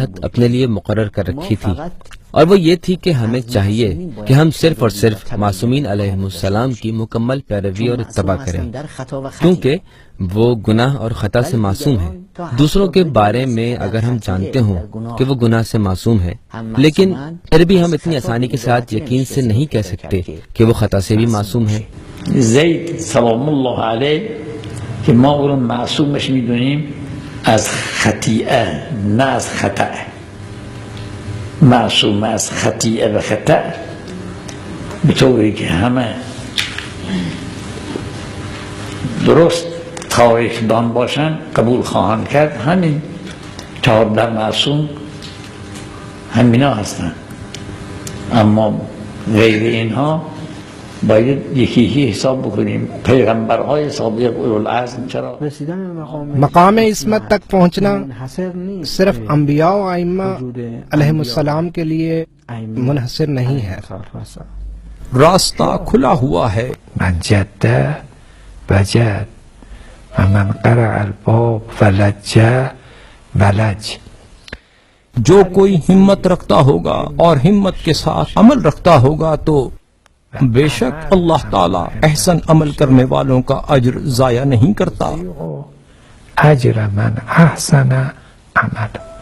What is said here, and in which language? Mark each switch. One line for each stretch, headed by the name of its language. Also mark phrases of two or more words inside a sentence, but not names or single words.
Urdu: حد اپنے لیے مقرر کر رکھی تھی، اور وہ یہ تھی کہ ہمیں چاہیے کہ ہم صرف اور صرف معصومین
Arabic: علیہم السلام
Urdu: کی مکمل پیروی اور اتباع کریں، کیونکہ وہ گناہ اور خطا سے معصوم ہیں. دوسروں کے بارے میں اگر ہم جانتے ہوں کہ وہ گناہ سے معصوم ہے، لیکن پھر بھی ہم اتنی آسانی کے ساتھ یقین سے نہیں کہہ سکتے کہ وہ خطا سے بھی معصوم ہے.
Persian: زید
Arabic: سلام الله علیه
Persian: که ما او رو معصومش میدونیم از خطیئه نه از خطأ. معصوم از خطیئه و خطأ به طوری که همه درست تاریخ دان باشن قبول خواهند کرد. همین 14 معصوم همینا هستن، اما غیر اینها باید یکی یکی حساب بکنیم. پیغمبرهای سابق اولوالعزم چرا؟
Urdu: مقام عصمت تک پہنچنا صرف انبیاء و ائمہ
Arabic: علیہم السلام
Urdu: کے لیے منحصر نہیں ہے. راستہ کھلا ہوا ہے.
Arabic: من جد وجد و من قرع الباب ولج ولج.
Urdu: جو کوئی ہمت رکھتا ہوگا اور ہمت کے ساتھ عمل رکھتا ہوگا تو بے شک اللہ تعالی احسن عمل کرنے والوں کا اجر ضائع نہیں کرتا.
Arabic: اجر من احسن عمل.